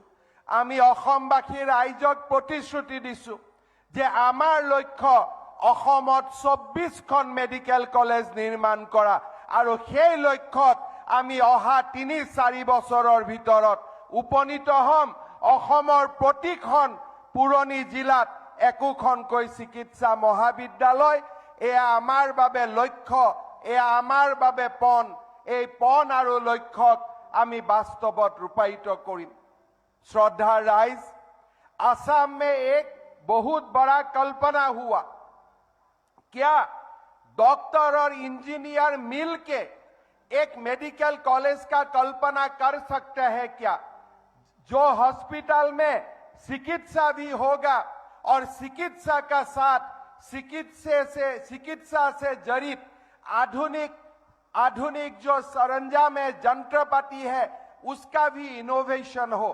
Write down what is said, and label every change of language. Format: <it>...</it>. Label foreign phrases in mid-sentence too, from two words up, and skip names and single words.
<as>আমি অসমবাসী ৰাইজক প্ৰতিশ্ৰুতি দিছো যে আমাৰ লক্ষ্য অসমত 24খন</as> <en>medical college</en> <as>নিৰ্মাণ কৰা, আৰু সেই লক্ষ্যত আমি অহা 3-4 বছৰৰ ভিতৰত উপনীত হ'ম। অসমৰ প্ৰতিখন পুৰণি জিলাত একোখনকৈ চিকিৎসা মহাবিদ্যালয়, এয়া আমাৰ বাবে লক্ষ্য, এয়া আমাৰ বাবে পণ। এই পণ আৰু লক্ষ্যক আমি বাস্তৱত ৰূপায়িত কৰিম। শ্ৰদ্ধা ৰাইজ,</as> <hi>असम में एक बहुत बड़ा कल्पना हुआ, क्या डॉक्टर और इंजीनियर मिलके एक</hi> <en>medical college</en> <hi>का कल्पना कर सकते हैं क्या, जो हॉस्पिटल में चिकित्सा भी होगा और चिकित्सा का साथ चिकित्सा से जड़ित आधुनिक जो सरंजाम है, यंत्रपाति है, उसका भी इनोवेशन हो।</hi>